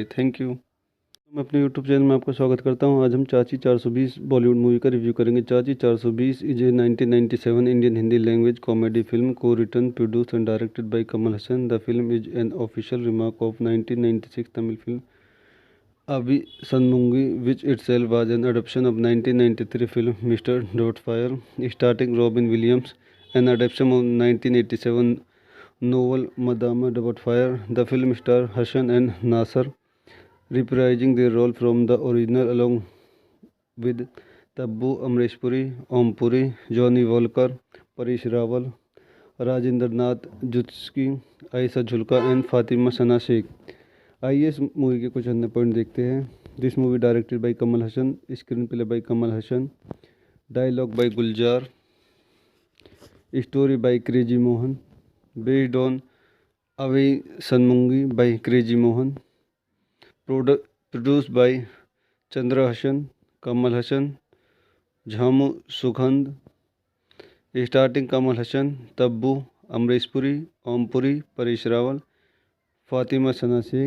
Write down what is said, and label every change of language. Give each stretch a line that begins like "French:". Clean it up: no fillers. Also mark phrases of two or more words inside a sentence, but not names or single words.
English: Thank you.
Hindi: मैं अपने यूट्यूब चैनल में आपका स्वागत करता हूँ। आज हम चाची 420 बॉलीवुड मूवी का रिव्यू करेंगे।
English: Chachi 420 is a 1997 Indian Hindi language comedy film co written produce and directed by Kamal Hassan. The film is an official remark of 1996 Tamil film Avi Sanmungi, which itself was an adaptation of 1993 film Mr. Doubtfire, starring Robin Williams, an adaptation of 1987 novel Madame Doubtfire. The film stars Hassan and Nasser, reprising their role from the original along with Tabbu Amreshpuri, Om Puri, Johnny Walker, Paresh Rawal, Rajinder Nath Jutski, Aisha Julka and Fatima Sana Sheikh।
Hindi: आइए इस मूवी के कुछ अन्य पॉइंट देखते हैं।
English: This movie directed by Kamal Hassan, screen play by Kamal Hassan, dialogue by Gulzar, story by Crazy Mohan, based on Avi Sanmungi by Crazy Mohan, produce by Chandra Hassan, Kamal Hassan, Jhamu Sugandh, starting Kamal Hassan, Tabbu, Amrish Puri, Ompuri, Paresh Rawal, Fatima Sana Sheikh.